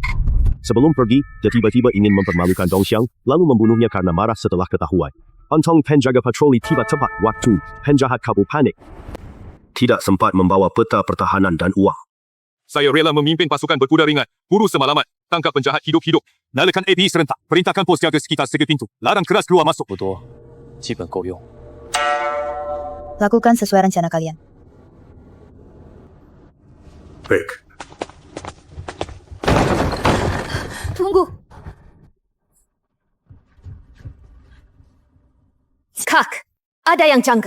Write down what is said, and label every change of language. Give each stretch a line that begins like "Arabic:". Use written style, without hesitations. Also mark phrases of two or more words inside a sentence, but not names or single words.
Indonesian: Sebelum pergi, dia tiba-tiba ingin mempermalukan Dongxiang, lalu membunuhnya karena marah setelah ketahuan. Untung penjaga patroli tiba tepat waktu. Penjahat kabur panik. Tidak sempat membawa peta pertahanan dan uang. Saya rela memimpin pasukan berkuda ringan. Buru semalaman. Tangkap penjahat hidup-hidup. Nyalakan API serentak. Perintahkan pos jaga sekitar segi pintu. Larang keras keluar masuk.
Chinese: 不多，基本够用。
Indonesian: Lakukan sesuai rencana kalian. Baik. Tunggu. Kak, ada yang janggal.